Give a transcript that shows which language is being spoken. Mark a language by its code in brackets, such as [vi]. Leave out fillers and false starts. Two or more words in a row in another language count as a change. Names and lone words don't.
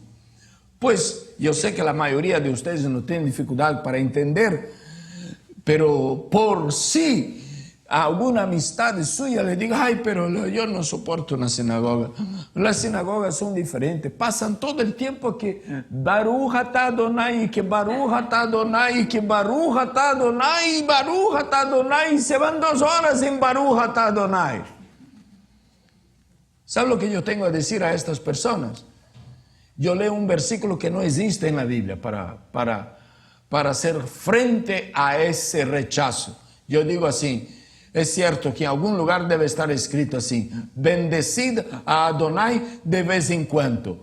[es] Pues yo sé que la mayoría de ustedes no tienen dificultad para entender, pero por si a alguna amistad suya le diga: ay, pero yo no soporto una sinagoga. Las sinagogas son diferentes. Pasan todo el tiempo que [he] ברוך אתה אדוני, que ברוך אתה אדוני, que ברוך אתה אדוני ברוך אתה אדוני. [es] Se van 2 horas en [he] ברוך אתה אדוני. [es] ¿Sabe lo que yo tengo a decir a estas personas? Yo leo un versículo que no existe en la Biblia para hacer frente a ese rechazo. Yo digo así: es cierto que en algún lugar debe estar escrito así: bendecid a Adonai de vez en cuando.